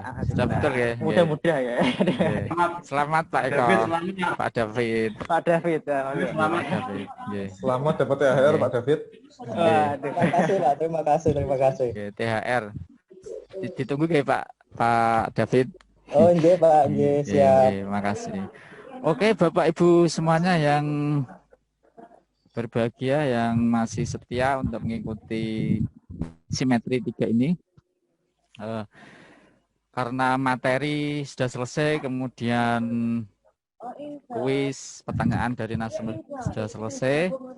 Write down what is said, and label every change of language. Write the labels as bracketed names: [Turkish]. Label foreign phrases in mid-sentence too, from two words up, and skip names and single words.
[Indonesian] Sudah betul ya. Mudah-mudah ya. Selamat Pak Eko. Pak David. Pak David. Selamat David. Selamat dapat THR Pak David. Terima kasih Pak. Terima kasih. THR. Ditunggu ya Pak David. Oh nggih Pak, nggih siap. Terima kasih. Oke Bapak Ibu semuanya yang berbahagia yang masih setia untuk mengikuti simetri 3 ini. Karena materi sudah selesai, kemudian kuis pertanyaan dari narasumber sudah selesai.